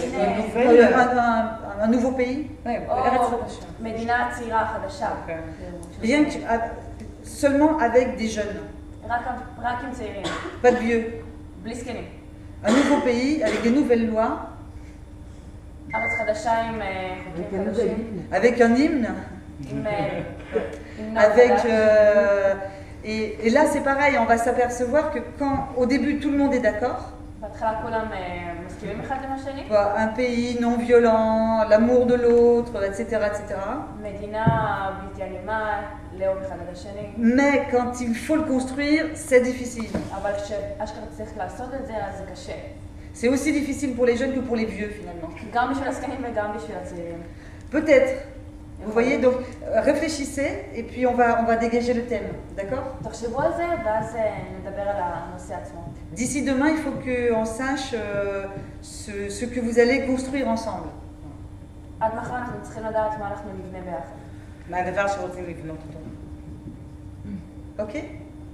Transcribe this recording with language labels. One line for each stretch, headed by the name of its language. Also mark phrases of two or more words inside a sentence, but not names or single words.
French: un nouveau pays.
Hebrew: או מדינה צעירה חדשה.
French: Rien que, seulement avec des jeunes.
Hebrew: רק עם צעירים.
French: Pas de vieux.
Hebrew: בלי זקנים.
French: Un nouveau pays avec des nouvelles lois.
Hebrew: ארץ חדשה עם חוקים חדשים.
French: Avec un hymne. Avec, et là c'est pareil, on va s'apercevoir que quand au début tout le monde est d'accord, un pays non violent, l'amour de l'autre, etc., etc. Mais quand il faut le construire, c'est difficile. C'est aussi difficile pour les jeunes que pour les vieux finalement.
Hebrew: גם בשביל הזקנים וגם בשביל הצעירים.
French: Peut-être. Vous voyez, donc réfléchissez et puis on va dégager le thème, d'accord?
Hebrew: תחשבו על זה ואז נדבר על הנושא עצמו.
French: D'ici demain, il faut qu'on sache ce que vous allez construire ensemble.
Hebrew: עד מחר אנחנו צריכים לדעת מה אנחנו נבנה ביחד. מהדבר שרוצים לבנות אותו.
French: Ok?